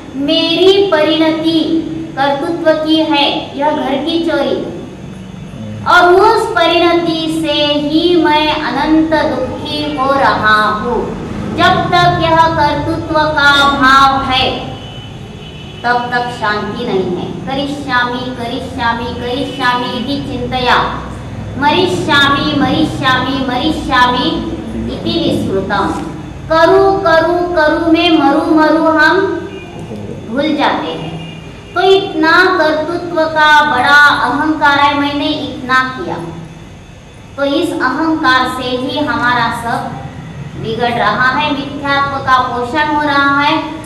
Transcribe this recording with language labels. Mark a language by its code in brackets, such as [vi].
[hi] मेरी परिणति कर्तृत्व की है, यह घर की चोरी, और उस परिणति से ही मैं अनंत दुखी हो रहा हूँ। जब तक यह कर्तृत्व का भाव है तब तक शांति नहीं है। [sa] करिष्यामि करिष्यामि करिष्यामि इति चिंतया मरिष्यामि मरिष्यामि मरिष्यामि इति विस्मृतम्। [hi] करू करू करू में मरु मरु हम भूल जाते हैं। तो इतना कर्तृत्व का बड़ा अहंकार है, मैंने इतना किया। तो इस अहंकार से ही हमारा सब बिगड़ रहा है, मिथ्यात्व का पोषण हो रहा है।